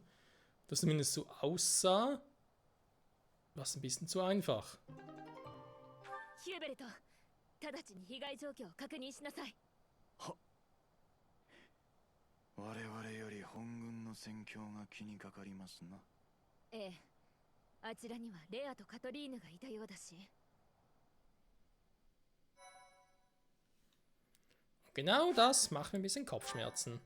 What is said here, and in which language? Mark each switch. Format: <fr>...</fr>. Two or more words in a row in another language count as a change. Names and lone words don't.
<de>Das zumindest so aussah, war es ein bisschen zu einfach.</de> <ja>ヒューベルト、直ちに被害状況を確認しなさい。は。我々より本軍の戦況が気にかかりますな。ええ、あちらにはレアとカトリーヌがいたようだし。</ja> <de>Genau das macht mir ein bisschen Kopfschmerzen.</de>